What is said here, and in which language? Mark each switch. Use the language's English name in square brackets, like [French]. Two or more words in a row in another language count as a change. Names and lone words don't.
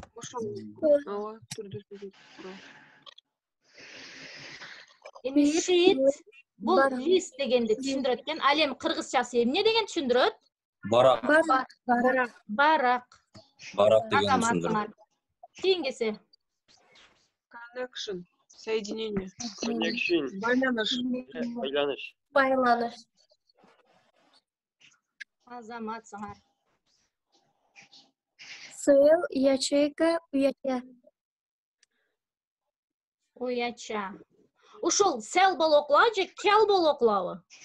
[Kyrgyz] Ооба, түрдүү сөздөр куроо. Эми шит бул лист дегенди түшүндүрөт экен. Ал эми кыргызчасы эмне деген түшүндүрөт? Барак. Барак. Барак деген түшүндүрөт. Кийингиси. [English] Connection. Соединение. Connection. [Kyrgyz] Байланыш. Байланыш. Азаматсыңар. Сыл, ячейка, уяча. Уяча. Ушул сел болуп окулабы же кел болуп окулабы?